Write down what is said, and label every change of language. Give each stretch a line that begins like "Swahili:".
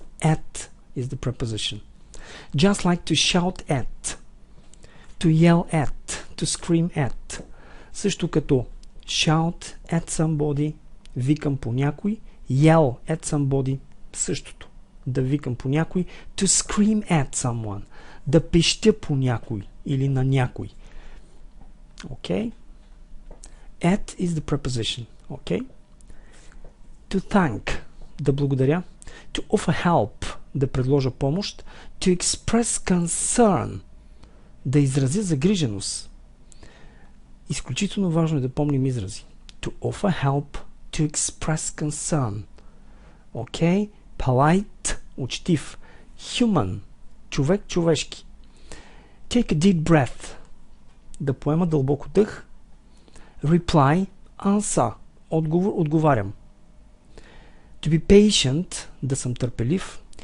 English: At is the preposition. Just like to shout at, to yell at, to scream at.
Bulgarian: Също като
English: shout at somebody,
Bulgarian: викам по някой,
English: yell at somebody,
Bulgarian: същото. Да викам по някой,
English: to scream at someone,
Bulgarian: да пищя по някой или на някой.
English: Okay? At is the preposition. Okay? To thank,
Bulgarian: да благодаря.
English: To offer help,
Bulgarian: да предложа помощ.
English: To express concern,
Bulgarian: да изразя загриженост. Изключително важно е да помним изрази.
English: To offer help, to express concern. Okay?
Bulgarian: Polite, учтив. Human, човек, човешки.
English: Take a deep breath,
Bulgarian: да поема дълбоко дъх.
English: Reply, answer,
Bulgarian: отговор, отговарям.
English: To be patient,
Bulgarian: да съм търпелив.